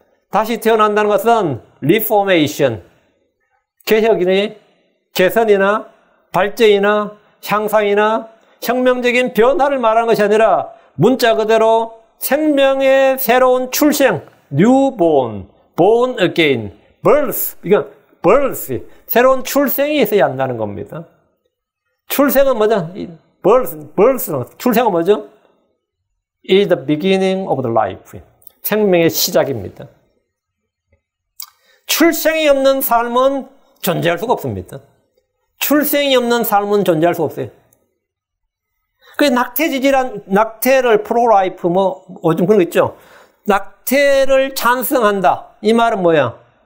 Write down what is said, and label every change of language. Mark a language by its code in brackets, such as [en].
[ko] 다시 태어난다는 것은 리포메이션, 개혁이나 개선이나 발전이나 향상이나 혁명적인 변화를 말하는 것이 아니라 문자 그대로 생명의 새로운 출생, [en] newborn, born again, birth, [ko] 이건 birth, 새로운 출생이 있어야 한다는 겁니다. 출생은 뭐죠? birth, 출생은 뭐죠? [en] is the beginning of the life. [ko] 생명의 시작입니다. 출생이 없는 삶은 존재할 수가 없습니다. 출생이 없는 삶은 존재할 수가 없어요. 그 낙태를 프로라이프 요즘 그런 거 있죠. 낙태를 찬성한다. 이 말은 뭐야?